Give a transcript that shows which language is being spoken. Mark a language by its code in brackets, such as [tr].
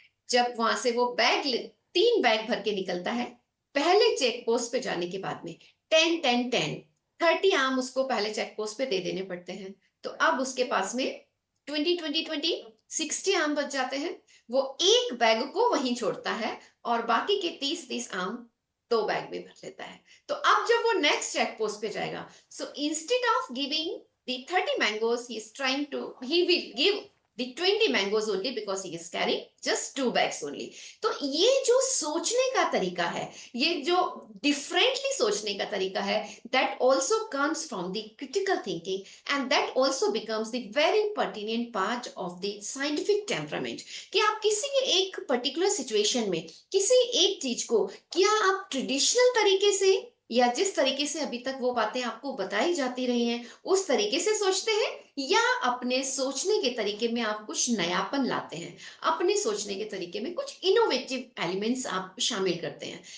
[hi] जब वहां से वो 3 बैग भर के निकलता है, पहले चेक पोस्ट पे जाने के बाद में 10 30 आम उसको पहले चेक पोस्ट पे दे देने पड़ते हैं. तो अब उसके पास में 60 आम बच जाते हैं. वो एक बैग को वहीं छोड़ता है और बाकी के 30 आम 2 बैग में भर लेता है. तो अब जब वो नेक्स्ट चेक पोस्ट पे जाएगा, [en] So instead of giving the 30 mangoes, he will give the 20 mangoes only because he is carrying just 2 bags only. [hi] तो ये जो सोचने का तरीका है, [en] ये जो differently सोचने का तरीका है, that also comes from the critical thinking and that also becomes the very pertinent part of the scientific temperament. [hi] कि आप किसी एक particular situation में किसी एक चीज को क्या आप traditional तरीके से या जिस तरीके से अभी तक वो बातें आपको बताई जाती रही हैं उस तरीके से सोचते हैं, या अपने सोचने के तरीके में आप कुछ नयापन लाते हैं, अपने सोचने के तरीके में कुछ इनोवेटिव एलिमेंट्स आप शामिल करते हैं.